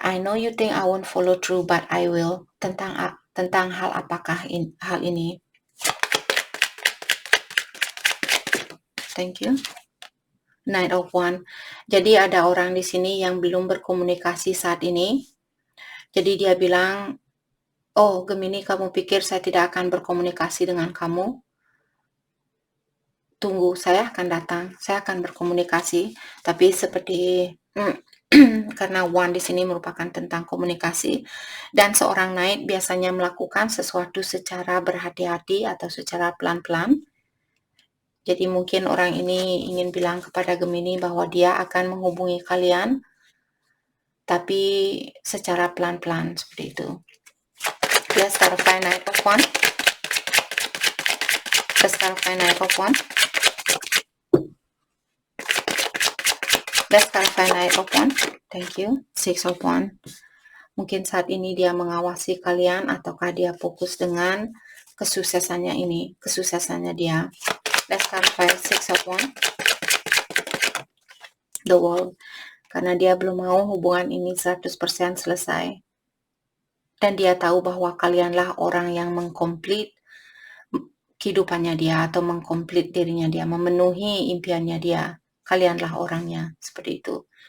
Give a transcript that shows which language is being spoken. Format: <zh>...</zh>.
<en>I know you think I won't follow through, but I will.</en> <id>Tentang hal apakah hal ini?</id> <en>Thank you.</en> <id>Knight of Wands. Jadi ada orang di sini yang belum berkomunikasi saat ini. Jadi dia bilang, oh Gemini, kamu pikir saya tidak akan berkomunikasi dengan kamu? Tunggu, saya akan datang, saya akan berkomunikasi. Tapi seperti karena Wand di sini merupakan tentang komunikasi, dan seorang Knight biasanya melakukan sesuatu secara berhati-hati atau secara pelan-pelan. Jadi mungkin orang ini ingin bilang kepada Gemini bahwa dia akan menghubungi kalian, tapi secara pelan-pelan seperti itu.</id> <en>Let's clarify Knight of Wands. Let's clarify Knight of Wands. Let's clarify Knight of Wands. Thank you. Six of Wands.</en> <id>Mungkin saat ini dia mengawasi kalian, ataukah dia fokus dengan kesuksesannya ini, kesuksesannya dia.</id> <en>Let's clarify Six of Wands. The World.</en> <id>Karena dia belum mau hubungan ini 100% selesai. Dan dia tahu bahwa kalianlah orang yang mengkomplit kehidupannya dia, atau mengkomplit dirinya dia, memenuhi impiannya dia. Kalianlah orangnya, seperti itu.</id>